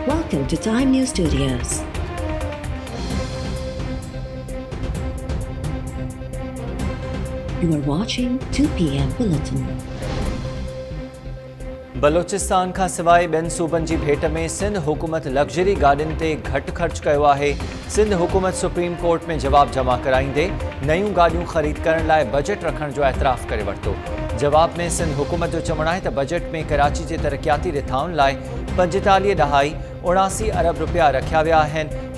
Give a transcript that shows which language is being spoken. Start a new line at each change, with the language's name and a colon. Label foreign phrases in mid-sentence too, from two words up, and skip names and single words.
English: Welcome to Time News Studios. You are watching 2 p.m. Bulletin.
Sindhi: बलोचिस्तान खां सवाइ ॿियनि सूबनि जी भेट में सिंध हुकूमत लग्ज़री गाॾियुनि ते घटि ख़र्च कयो आहे। सिंध हुकूमत सुप्रीम कोर्ट में जवाब जमा कराईंदे नयूं गाॾियूं ख़रीद करण लाइ बजट रखण जो एतराफ़ करे वरितो। जवाब में सिंध हुकूमत जो चवणु आहे त बजट में कराची जे तरक़ियाती रिथाउनि लाइ 45.79 अरब रुपया रखिया विया आहिनि।